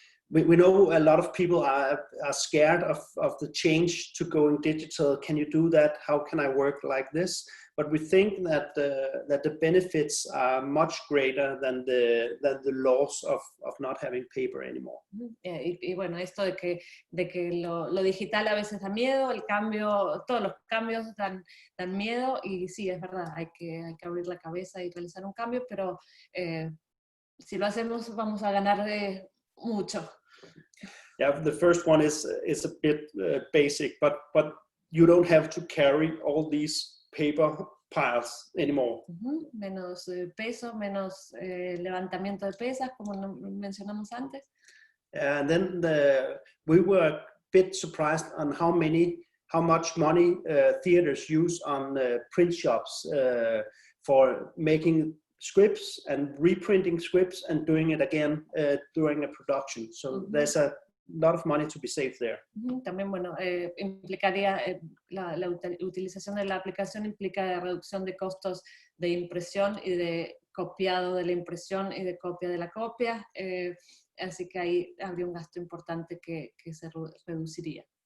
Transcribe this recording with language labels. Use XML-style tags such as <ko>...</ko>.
<en>We know a lot of people are scared of the change to going digital. Can you do that? How can I work like this? But we think that the benefits are much greater than the loss of not having paper anymore.</en> <es>Y bueno, esto de que lo digital a veces da miedo, el cambio, todos los cambios dan miedo, y sí, es verdad, hay que abrir la cabeza y realizar un cambio, pero si lo hacemos vamos a ganar mucho.</es> <en>Yeah, the first one is a bit basic, but you don't have to carry all these paper piles anymore.</en> <es>Menos peso, menos levantamiento de pesas, como mencionamos antes.</es> <en>And then we were a bit surprised on how much money theaters use on print shops for making scripts and reprinting scripts and doing it again during a production. So there's a lot of money to be saved there.</en> <es>También, bueno, implicaría la utilización de la aplicación implica reducción de costos de impresión y de copiado de la impresión y de copia de la copia, así que ahí habría un gasto importante que se reduciría.</es>